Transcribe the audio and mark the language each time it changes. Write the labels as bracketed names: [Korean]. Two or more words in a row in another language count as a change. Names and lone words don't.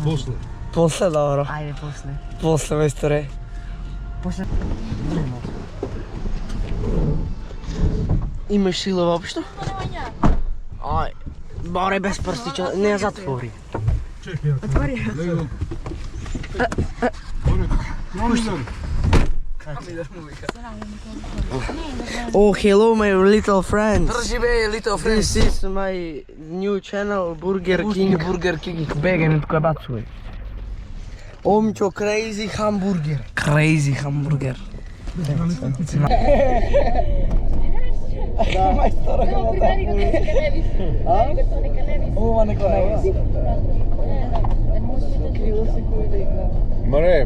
[Macedonian] После. После, добро. Ајде, после. После, мајсторе. После. Имаш сила воопшто? Ај, баре без прстича, не ја затвори. Чекай. Отвори. [English] Oh, hello my little friends. [Macedonian] Држи бе, [English] little friends. This is my new channel, Burger King. Burger King, [Macedonian] бегај ми тука бацувај. [English] Omcho Crazy Hamburger. Crazy hamburger. [Macedonian] Ова не го не. Маре,